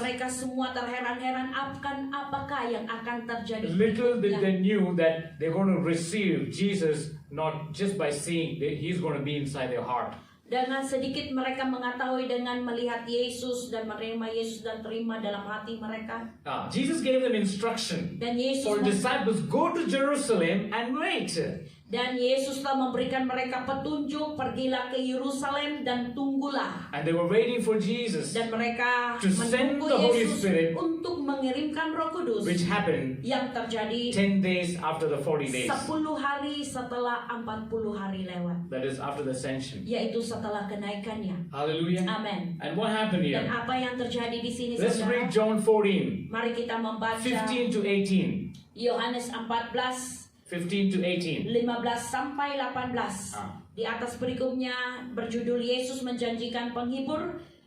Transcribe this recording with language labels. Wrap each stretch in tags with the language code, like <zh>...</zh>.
<id>mereka semua terheran-heran akan apakah yang akan terjadi</id> <en>Little did they knew that they're going to receive Jesus not just by seeing, that He's going to be inside their heart.</en> <id>Dengan sedikit mereka mengetahui dengan melihat Yesus dan menerima Yesus dan terima dalam hati mereka.</id> <en>Jesus gave them instruction</en> <id>Dan Yesus</id> <en>for disciples, go to Jerusalem and wait.</en> <id>Dan Yesus telah memberikan mereka petunjuk, pergilah ke Yerusalem dan tunggulah.</id> <en>And they were waiting for Jesus,</en> <id>Dan mereka</id> <en>To send</en> <id>menunggu</id> <en>the Holy</en> <id>Yesus</id> <en>Spirit,</en> <id>untuk mengirimkan Roh Kudus</id> <en>which happened</en> <id>yang terjadi</id> <en>10 days after the 40 days.</en> <id>10 hari setelah 40 hari lewat,</id> <en>That is after the ascension.</en> <id>yaitu setelah kenaikannya.</id> <en>Hallelujah.</en> <id>Amin.</id> <en>And what happened</en> <id>Dan apa yang terjadi di sini,</id> <en>Let's</en> <id>saudara?</id> <en>read John 14,</en> <id>Mari kita membaca</id> <en>15 to 18.</en> <id>Yohanes 14</id> <en>15 to 18.</en> <id>15 sampai 18. Di atas berikutnya berjudul Yesus menjanjikan penghibur.</id>